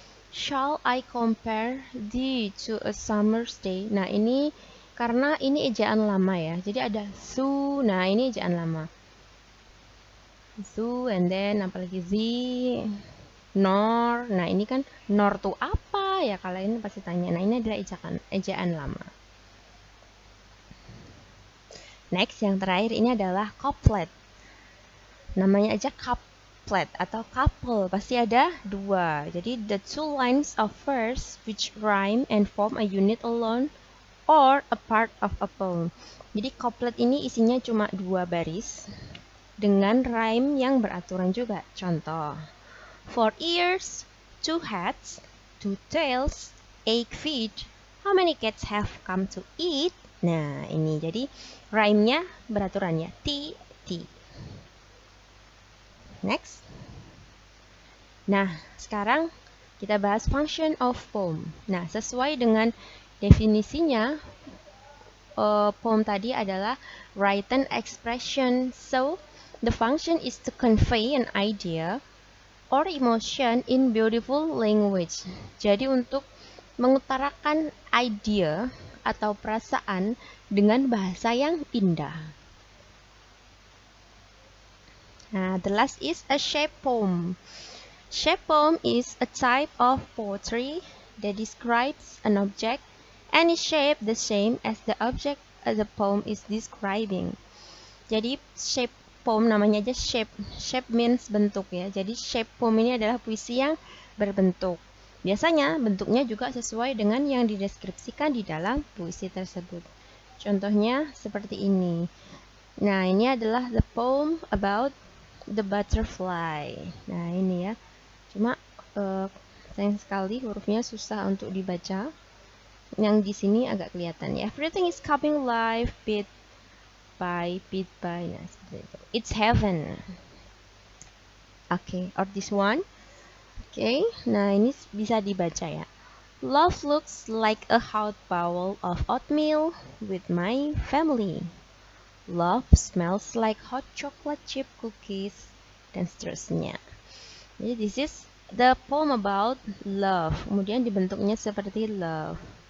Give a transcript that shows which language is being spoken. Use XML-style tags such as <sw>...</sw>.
<en>Shall I compare thee to a summer's day?</en> <id>Nah, ini karena ini ejaan lama ya. Jadi ada su. Nah, ini ejaan lama. Su</id> <en>and then</en> <id>apalagi zi, nor. Nah, ini kan nor tuh apa ya? Kalian pasti tanya. Nah, ini adalah ejaan lama. Next, yang terakhir ini adalah couplet. Namanya aja couplet atau couple, pasti ada dua. Jadi</id> <en>the two lines of verse which rhyme and form a unit alone or a part of a poem.</en> <id>Jadi couplet ini isinya cuma 2 baris dengan rhyme yang beraturan juga. Contoh,</id> <en>4 ears, 2 heads, 2 tails, 8 feet. How many cats have come to eat?</en> <id>Nah, ini jadi rhyme-nya beraturan ya. T, T. Next. Nah, sekarang kita bahas function of poem. Nah, sesuai dengan definisinya, poem tadi adalah</id> <en>written expression. So, the function is to convey an idea or emotion in beautiful language.</en> <id>Jadi untuk mengutarakan idea atau perasaan dengan bahasa yang indah.</id> <en>Nah, the last is a shape poem. Shape poem is a type of poetry that describes an object any shape the same as the object the poem is describing.</en> <id>Jadi shape poem namanya aja shape.</id> <en>Shape means bentuk ya.</en> <id>Jadi shape poem ini adalah puisi yang berbentuk. Biasanya bentuknya juga sesuai dengan yang dideskripsikan di dalam puisi tersebut. Contohnya seperti ini. Nah, ini adalah</id> <en>the poem about the butterfly.</en> <id>Nah, ini ya. Cuma sayang sekali hurufnya susah untuk dibaca. Yang di sini agak kelihatan ya.</id> <en>Everything is coming live bit by bit by.</en> <id>Nah, seperti itu.</id> <en>It's heaven.</en> <id>Oke,</id> <en>or this one.</en> <id>Oke, nah ini bisa dibaca ya.</id> <en>Love looks like a hot bowl of oatmeal with my family. Love smells like hot chocolate chip cookies,</en> <id>dan seterusnya. Jadi</id> <en>this is the poem about love.</en> <id>Kemudian dibentuknya seperti</id> <en>love.</en>